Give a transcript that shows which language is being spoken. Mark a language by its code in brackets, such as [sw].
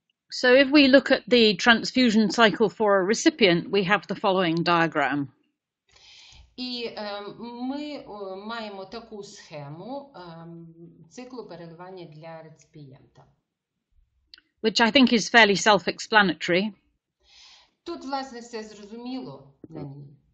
[en] So if we look at the transfusion cycle for a recipient, we have the following diagram. [uk] І ми маємо таку схему циклу переливання для реципієнта. [en] Which I think is fairly self-explanatory. [uk] Тут, власне, все зрозуміло на ній.